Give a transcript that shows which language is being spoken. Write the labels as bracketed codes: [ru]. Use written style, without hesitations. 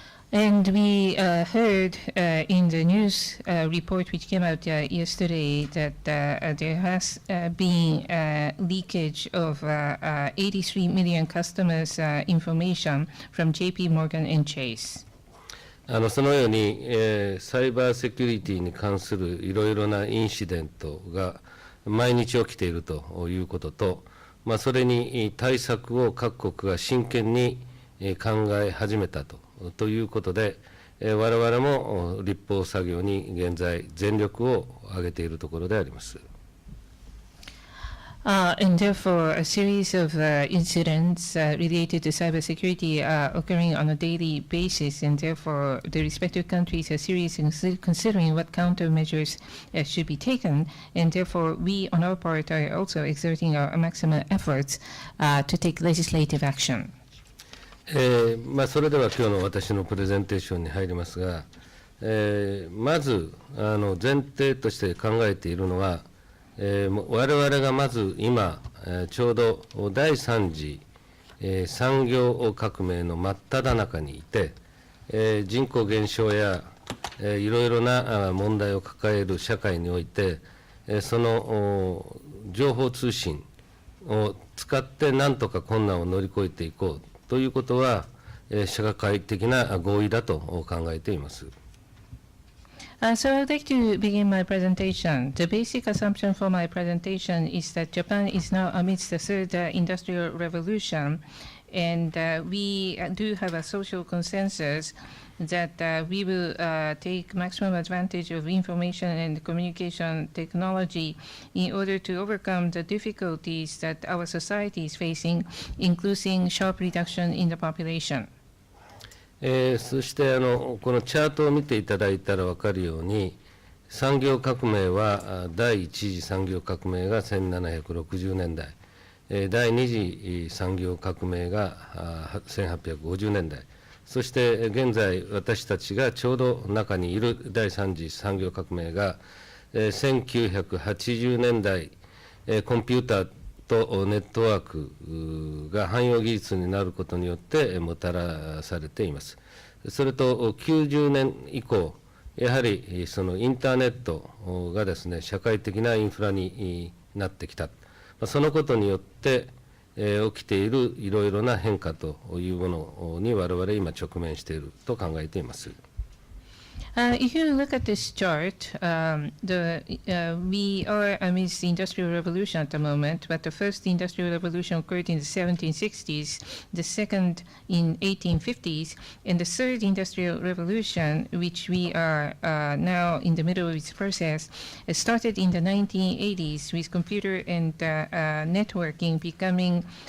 [en] And we heard in the news report which came out yesterday that there has been leakage of 83 million customers' information from JP Morgan and Chase. [ja] そのように、サイバーセキュリティに関するいろいろなインシデントが毎日起きているということと、それに対策を各国が真剣に考え始めたということで、我々も立法作業に現在全力を挙げているところであります。 [en] And therefore, a series of incidents related to cybersecurity are occurring on a daily basis, and therefore the respective countries are seriously considering what countermeasures should be taken, and therefore we on our part are also exerting our maximum efforts to take legislative action. [ja] それでは今日の私のプレゼンテーションに入りますが、まず前提として考えているのは、我々がまず今、ちょうど第3次、産業革命の真っ只中にいて、人口減少や、いろいろな問題を抱える社会において、その情報通信を使って何とか困難を乗り越えていこうということは、社会的な合意だと考えています。 [en] So I would like to begin my presentation. The basic assumption for my presentation is that Japan is now amidst the third industrial revolution, and we do have a social consensus that we will take maximum advantage of information and communication technology in order to overcome the difficulties that our society is facing, including sharp reduction in the population. [ja] そしてこのチャートを見ていただいたら分かるように、産業革命は第一次産業革命が1760年代、第二次産業革命が1850年代、そして現在私たちがちょうど中にいる第三次産業革命が1980年代、コンピューターとネットワークが汎用技術になることによってもたらされています。それと90年以降、やはりそのインターネットがですね、社会的なインフラになってきた。そのことによって起きているいろいろな変化というものに我々今直面していると考えています。 [en] If you look at this chart, we are amidst the Industrial Revolution at the moment, but the first Industrial Revolution occurred in the 1760s, the second in 1850s, and the third Industrial Revolution, which we are now in the middle of its process, started in the 1980s with computer and networking becoming